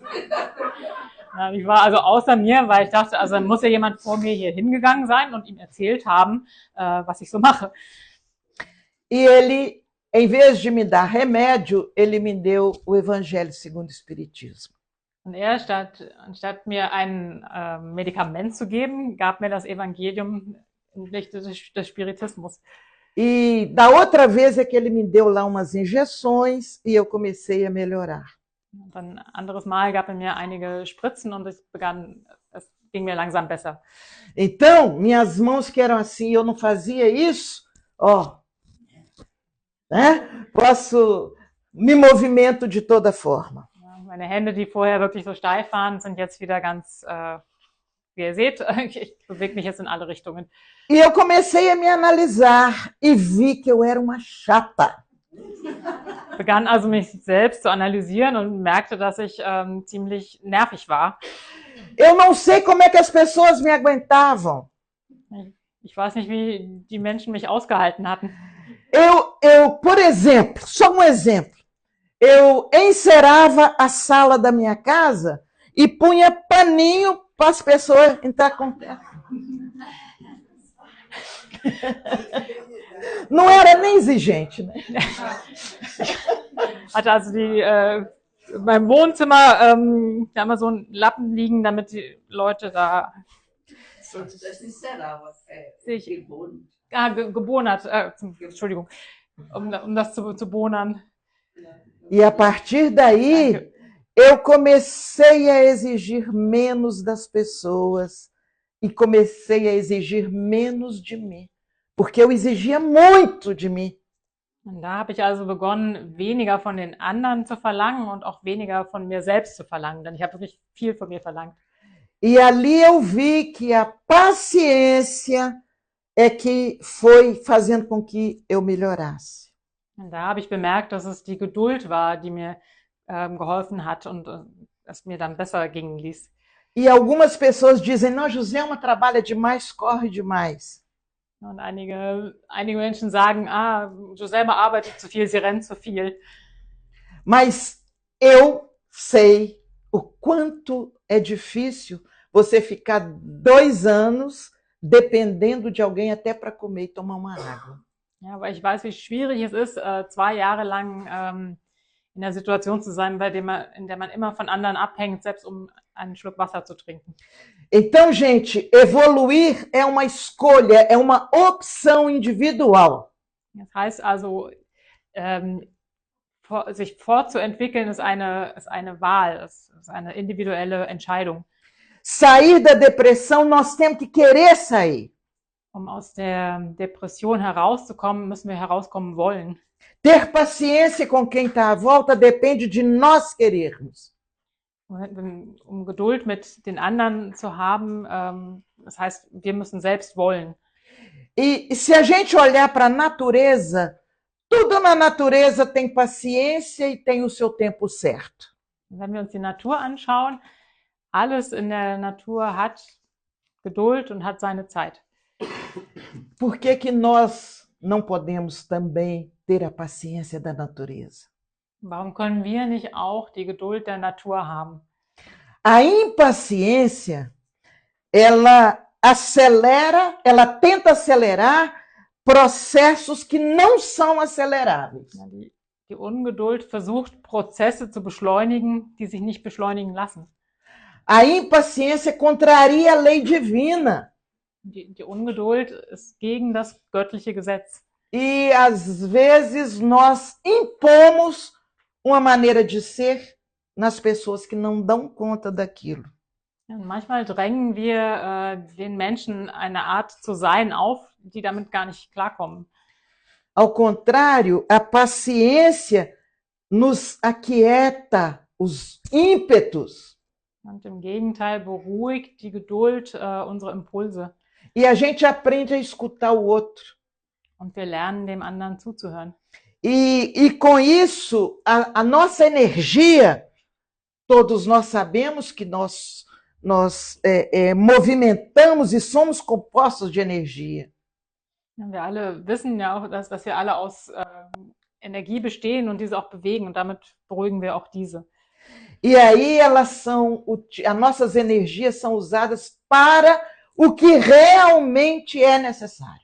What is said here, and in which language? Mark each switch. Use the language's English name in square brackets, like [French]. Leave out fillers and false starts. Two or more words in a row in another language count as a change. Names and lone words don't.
[German] Ich war also außer mir, weil ich dachte, also muss ja jemand vor mir hier hingegangen sein und ihm erzählt haben, was ich so mache. [Portuguese] E ele, em vez de me dar remédio, ele me deu o Evangelho segundo o Espiritismo. [German] Und er, anstatt mir ein Medikament zu geben, gab mir das Evangelium im Lichte des Spiritismus. [Portuguese] E da outra vez é que ele me deu lá umas injeções e eu comecei a melhorar. [German] Und dann ein anderes Mal gab er mir einige Spritzen und es ging mir langsam besser. [Portuguese] Então, minhas mãos que eram assim, eu não fazia isso, ó, né? Posso me movimento de toda forma. [German] Ja, meine Hände, die vorher wirklich so steif waren, sind jetzt wieder ganz, wie ihr seht, ich bewege mich jetzt in alle Richtungen. [Portuguese] E eu comecei a me analisar e vi que eu era uma chata. [German] Begann also mich selbst zu analysieren und merkte, dass ich ziemlich nervig war. [Portuguese] Eu não sei como é que as pessoas me aguentavam. [German] Ich weiß nicht, wie die Menschen mich ausgehalten hatten. [Portuguese] Por exemplo, só um exemplo. Eu encerava a sala da minha casa e punha paninho para as pessoas entrar com terra. Não era nem exigente, né? [German] Hatte also in meinem Wohnzimmer da immer so einen Lappen liegen, damit die Leute da sich gebonert, Entschuldigung, um das zu bonern. [Portuguese] E a partir daí, eu comecei a exigir menos das pessoas e comecei a exigir menos de mim, porque eu exigia muito de mim. [German] Und da habe ich also begonnen, weniger von den anderen zu verlangen und auch weniger von mir selbst zu verlangen, denn ich habe wirklich viel von mir verlangt. [Portuguese] E ali eu vi que a paciência é que foi fazendo com que eu melhorasse. [German] Und da habe ich bemerkt, dass es die Geduld war, die mir geholfen hat und es mir dann besser gingen ließ. [Portuguese] E algumas pessoas dizem, não, Joselma trabalha demais, corre demais. [German] Und einige Menschen sagen, Joselma arbeitet zu viel, sie rennt zu viel. [Portuguese] Mas eu sei o quanto é difícil você ficar 2 anos dependendo de alguém até para comer e tomar uma água. [German] Ja, aber ich weiß, wie schwierig es ist, 2 Jahre lang in der Situation zu sein, in der man immer von anderen abhängt, selbst um einen Schluck Wasser zu trinken. [Portuguese] Então, gente, evoluir é uma escolha, é uma opção individual. [German] Das heißt also, sich fortzuentwickeln ist eine Wahl, ist eine individuelle Entscheidung. [Portuguese] Sair da depressão, nós temos que querer sair. [German] Um aus der Depression herauszukommen, müssen wir herauskommen wollen. [Portuguese] Ter paciência com quem está à volta depende de nós querermos. [German] Um Geduld mit den anderen zu haben, das heißt, wir müssen selbst wollen. [Portuguese] E se a gente olhar para a natureza, tudo na natureza tem paciência e tem o seu tempo certo. [German] Wenn wir uns die Natur anschauen, alles in der Natur hat Geduld und hat seine Zeit. [Portuguese] Por que nós não podemos também ter a paciência da natureza? [German] Warum können wir nicht auch die Geduld der Natur haben? [Portuguese] A impaciência, ela tenta acelerar processos que não são aceleráveis. [German] Die Ungeduld versucht, Prozesse zu beschleunigen, die sich nicht beschleunigen lassen. [Portuguese] A impaciência contraria a lei divina. [German] Die Ungeduld ist gegen das göttliche Gesetz. [Portuguese] E às vezes nós impomos uma maneira de ser nas pessoas que não dão conta daquilo. [German] Und manchmal drängen wir den Menschen eine Art zu sein auf, die damit gar nicht klarkommen. [Portuguese] Ao contrário, a paciência nos aquieta os ímpetos. [German] Und im Gegenteil beruhigt die Geduld unsere Impulse. [Portuguese] E a gente aprende a escutar o outro. [German] Und wir lernen, dem anderen zuzuhören. [Portuguese] E com isso, a nossa energia, todos nós sabemos que nós movimentamos e somos compostos de energia. [German] Wir alle wissen ja auch, dass wir alle aus Energie bestehen und diese auch bewegen und damit beruhigen wir auch diese. [Portuguese] E aí as nossas energias são usadas para o que realmente é necessário.